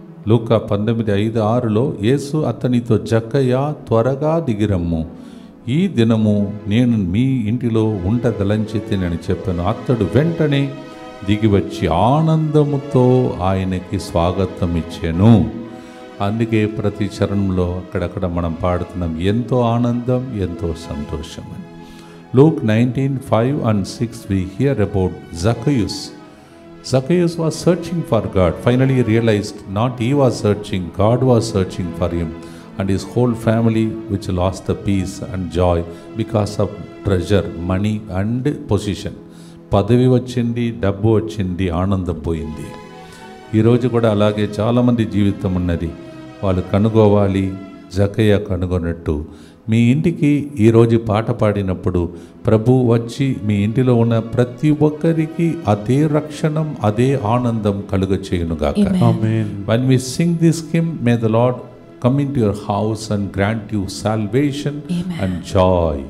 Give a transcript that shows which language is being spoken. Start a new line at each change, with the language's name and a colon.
Telugu: లూకా 19:5-6లో యేసు అతనితో జక్కయ్య త్వరగా దిగిరమ్ము, ఈ దినము నేను మీ ఇంటిలో ఉండదలంచితినని చెప్పాను. అతడు వెంటనే దిగివచ్చి ఆనందముతో ఆయనకి స్వాగతం ఇచ్చాను. అందుకే ప్రతి చరణంలో అక్కడక్కడ మనం పాడుతున్నాం, ఎంతో ఆనందం, ఎంతో సంతోషం అని.
English: Luke 19:5-6 we hear about Zacchaeus. Zacchaeus was searching for God. Finally he realized not he was searching, God was searching for him, and his whole family which lost the peace and joy because of treasure, money and position.
Telugu: పదవి వచ్చింది, డబ్బు వచ్చింది, ఆనందం పోయింది. ఈరోజు కూడా అలాగే చాలామంది జీవితం ఉన్నది. వాళ్ళు కనుగోవాలి, జక్కయ్య కనుగొన్నట్టు. మీ ఇంటికి ఈరోజు పాట పాడినప్పుడు ప్రభు వచ్చి మీ ఇంటిలో ఉన్న ప్రతి ఒక్కరికి అదే రక్షణం, అదే ఆనందం కలుగ చేయునుగాక. ఆమేన్.
English: When we sing this hymn, may the Lord come into your house and grant you salvation and joy.